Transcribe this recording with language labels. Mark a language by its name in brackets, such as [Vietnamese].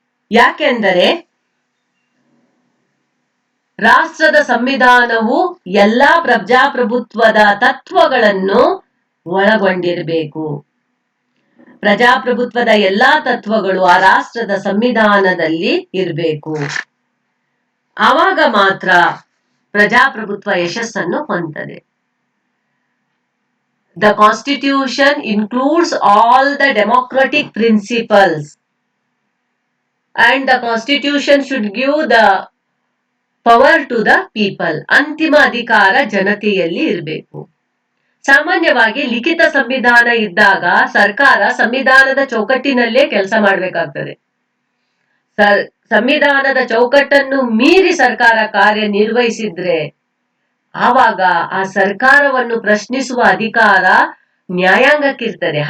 [Kannada] ಯಾಕೆಂದರೆ ರಾಷ್ಟ್ರದ ಸಂವಿಧಾನವು ಎಲ್ಲಾ ಪ್ರಜಾಪ್ರಭುತ್ವದ ತತ್ವಗಳನ್ನು ಒಳಗೊಂಡಿರಬೇಕು. ಪ್ರಜಾಪ್ರಭುತ್ವದ ಎಲ್ಲಾ ತತ್ವಗಳು ಆ ರಾಷ್ಟ್ರದ ಸಂವಿಧಾನದಲ್ಲಿ ಇರಬೇಕು. ಆವಾಗ ಮಾತ್ರ ಪ್ರಜಾಪ್ರಭುತ್ವ ಯಶಸ್ಸನ್ನು ಹೊಂದದೆ. [English] The constitution includes all the democratic principles and the constitution should give the power to the people. [Kannada] ಅಂತಿಮ ಅಧಿಕಾರ ಜನತೆಯಲ್ಲಿ ಇರಬೇಕು. ಸಾಮಾನ್ಯವಾಗಿ ಲಿಖಿತ ಸಂವಿಧಾನ ಇದ್ದಾಗ ಸರ್ಕಾರ ಸಂವಿಧಾನದ ಚೌಕಟ್ಟಿನಲ್ಲೇ ಕೆಲಸ ಮಾಡಬೇಕಾಗ್ತದೆ. ಸಂವಿಧಾನದ ಚೌಕಟ್ಟನ್ನು ಮೀರಿ ಸರ್ಕಾರ ಕಾರ್ಯನಿರ್ವಹಿಸಿದ್ರೆ ಆವಾಗ ಆ ಸರ್ಕಾರವನ್ನು ಪ್ರಶ್ನಿಸುವ ಅಧಿಕಾರ ನ್ಯಾಯಾಂಗಕ್ಕಿರ್ತದೆ.